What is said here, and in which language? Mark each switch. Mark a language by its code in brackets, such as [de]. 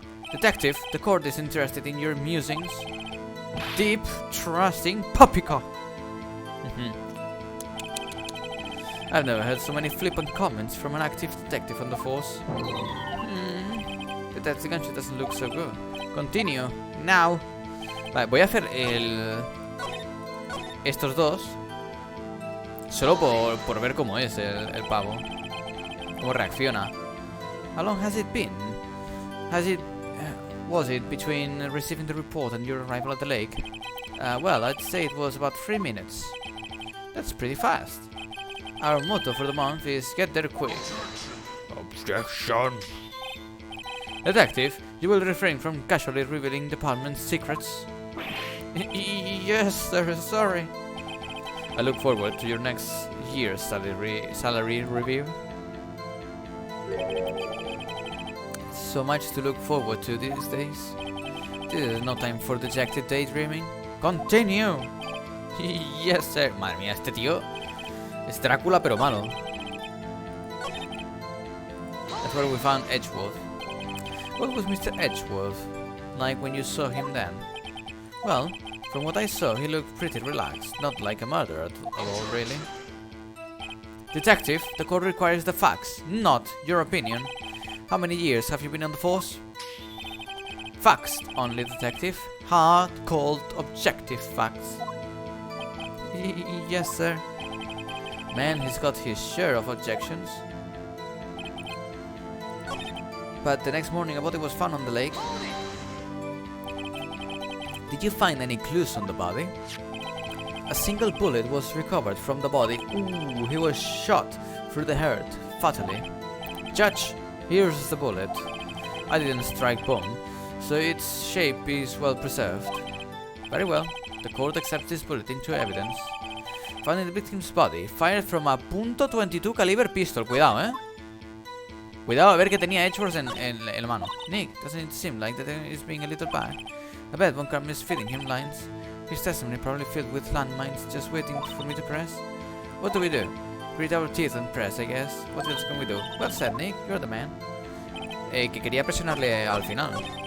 [en] Detective, the court is interested in your musings. Deep, trusting poppycock. I've never heard so many flippant comments from an active detective on the force. Detective Gunshot doesn't look so good. Continue, now. [es] Vale, voy a hacer estos dos solo por ver cómo es el pavo. Cómo reacciona. [en] How long has it been? Was it between receiving the report and your arrival at the lake? Well, I'd say it was about 3 minutes. That's pretty fast. Our motto for the month is get there quick. Objection. Detective, you will refrain from casually revealing department secrets. Yes, sir, sorry. I look forward to your next year's salary review. So much to look forward to these days. This is no time for dejected daydreaming. Continue. Yes, sir. [es] Madre mía, este tío es Drácula pero malo. [en] That's where we found Edgeworth. What was Mr. Edgeworth like when you saw him then? Well, from what I saw, he looked pretty relaxed. Not like a murderer at all, really. Detective, the court requires the facts, not your opinion. How many years have you been on the force? Facts only, detective. Hard, cold, objective facts. Yes, sir. Man, he's got his share of objections. But the next morning a body was found on the lake. Did you find any clues on the body? A single bullet was recovered from the body. Ooh, he was shot through the heart, fatally. Judge, here's the bullet. I didn't strike bone, so its shape is well preserved. Very well. The court accepts this bullet into evidence. Found in the victim's body, fired from a .22 caliber pistol. [es] Cuidado, Cuidado a ver que tenía Edgeworth en la mano. [en] Nick, doesn't it seem like that he's being a little bad? I bet one crime is feeding him lines. His testimony probably filled with landmines just waiting for me to press. What do we do? Grit our teeth and press, I guess. What else can we do? Well said, Nick. You're the man. [es] Que quería presionarle al final.